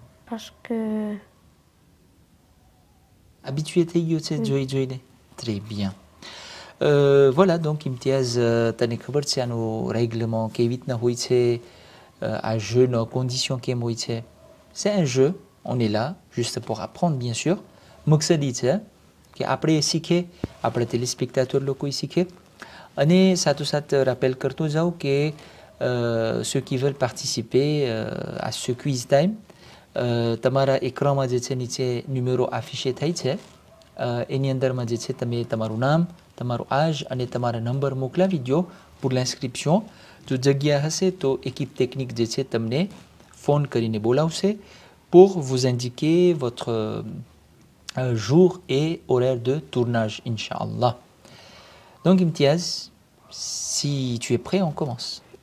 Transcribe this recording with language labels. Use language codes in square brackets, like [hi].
[fr] Parce que habitué [gu] થઈ ગયો છે જોઈને. [fr] Très bien. Voilà, donc [gu] Imtiaz, તને ખબર છે આનું règlement કેવી રીતના હોય છે, [fr] à jeu, nos conditions [gu] કેમ હોય છે? [fr] C'est un jeu, on est là juste pour apprendre bien sûr. [gu] મકસદ ઈ છે કે આપણે શીખે, આપણા téléspectateurs લોકો શીખે અને સાથોસાથ rappel કરતો જાઉં કે [fr] ceux qui veulent participer à ce quiz time, [gu] તમારા એક્રાનમાં જે છે નીચે ન્યુમેરો આફિશે થાય છે, એની અંદરમાં જે છે તમે તમારું નામ, તમારું આજ અને તમારા નંબર મોકલાવી દો [fr] pour l'inscription. [gu] જો જગ્યા હશે તો [fr] équipe technique [gu] જે છે તમને ફોન કરીને બોલાવશે [fr] pour vous indiquer votre jour et horaire de tournage, Inch'Allah. Donc Imtiaz, si tu es prêt, on commence.